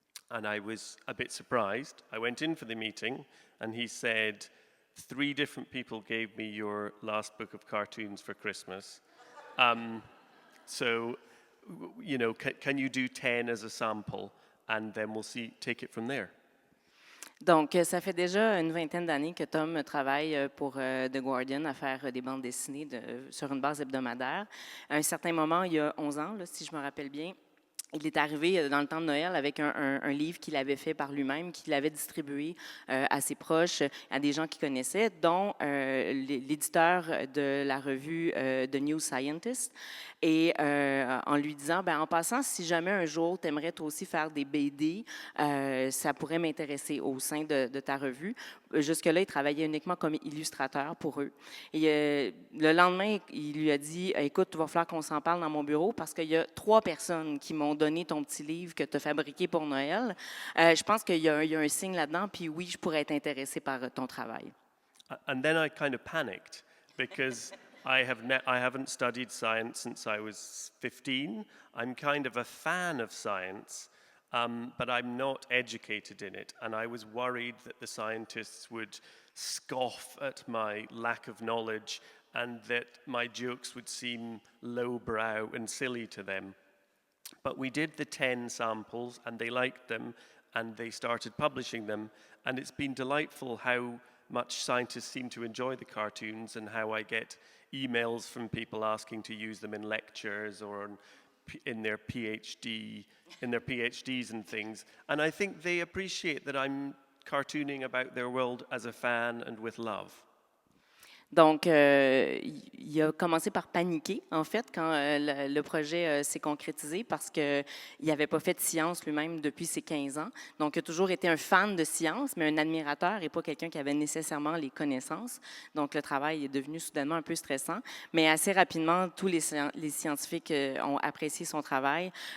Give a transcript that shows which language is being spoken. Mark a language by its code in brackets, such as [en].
[en] And I was a bit surprised. I went in for the meeting, and he said, 3 different people gave me your last book of cartoons for Christmas. So, can you do 10 as a sample? And then we'll take it from there. [fr] Donc, ça fait déjà une vingtaine d'années que Tom travaille pour The Guardian à faire des bandes dessinées sur une base hebdomadaire. À un certain moment, il y a 11 ans, là, si je me rappelle bien, il est arrivé dans le temps de Noël avec un livre qu'il avait fait par lui-même, qu'il avait distribué à ses proches, à des gens qu'il connaissait, dont l'éditeur de la revue The New Scientist. Et en lui disant, en passant, si jamais un jour tu aimerais toi aussi faire des BD, ça pourrait m'intéresser au sein de ta revue. Jusque-là, il travaillait uniquement comme illustrateur pour eux. Et le lendemain, il lui a dit, écoute, il va falloir qu'on s'en parle dans mon bureau parce qu'il y a 3 personnes qui m'ont donné ton petit livre que tu as fabriqué pour Noël. Je pense qu'il y a un signe là-dedans, puis oui, je pourrais être intéressée par ton travail. [en] And then I kind of panicked because I haven't studied science since I was 15. I'm kind of a fan of science, but I'm not educated in it. And I was worried that the scientists would scoff at my lack of knowledge and that my jokes would seem lowbrow and silly to them. But we did the 10 samples and they liked them and they started publishing them. And it's been delightful how much scientists seem to enjoy the cartoons and how I get emails from people asking to use them in lectures or in their PhDs and things. And I think they appreciate that I'm cartooning about their world as a fan and with love. [fr] Donc, il a commencé par paniquer, en fait, quand le projet s'est concrétisé parce qu'il n'avait pas fait de science lui-même depuis ses 15 ans. Donc, il a toujours été un fan de science, mais un admirateur et pas quelqu'un qui avait nécessairement les connaissances. Donc, le travail est devenu soudainement un peu stressant. Mais assez rapidement, tous les scientifiques ont apprécié son travail.